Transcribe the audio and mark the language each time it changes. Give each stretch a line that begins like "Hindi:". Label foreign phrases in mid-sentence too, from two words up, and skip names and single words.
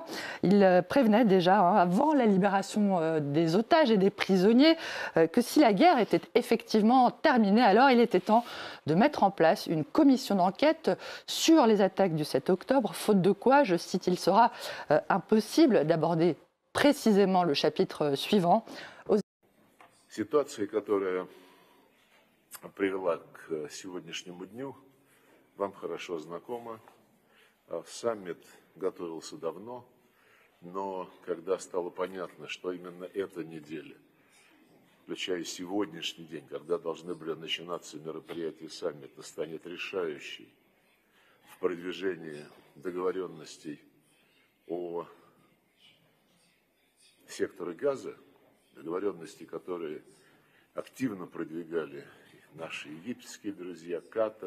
French: Il prévenait déjà, avant la libération des otages et des prisonniers, que si la guerre était effectivement terminée, alors il était temps de mettre en place une commission d'enquête sur les attaques du 7 octobre, faute de quoi, je cite, il sera impossible d'aborder précisément le chapitre suivant.
Russian: Привела к сегодняшнему дню, вам хорошо знакома. Саммит готовился давно, но когда стало понятно, что именно эта неделя, включая сегодняшний день, когда должны были начинаться мероприятия саммита, станет решающей в продвижении договоренностей о секторе Газа, договоренности, которые активно продвигали наши египетские друзья, Катар.